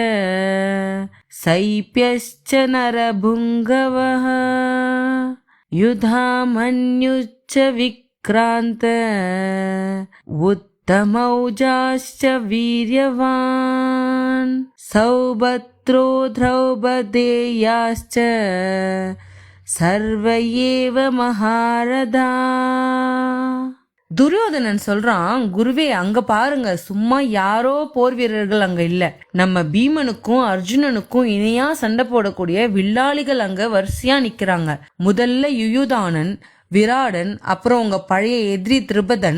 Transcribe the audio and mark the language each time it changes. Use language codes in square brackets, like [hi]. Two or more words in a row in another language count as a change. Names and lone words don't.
[sa] सैप्यश्च नरभुङ्गवः युधामन्युश्च विक्रान्त उत्तमौजाश्च वीर्यवान् सौभद्रो द्रौपदेयाश्च सर्व एव महारथा. [ta] துரியோதனன் சொல்றான், குருவே அங்க பாருங்க, சும்மா யாரோ போர் வீரர்கள் அங்க இல்ல, நம்ம பீமனுக்கும் அர்ஜுனனுக்கும் இணையா சண்டை போடக்கூடிய வில்லாளிகள் அங்க வரிசையா நிக்கிறாங்க. முதல்ல யுயுதானன், விராடன், அப்புறம் உங்க பழைய எதிரி திரிபதன்.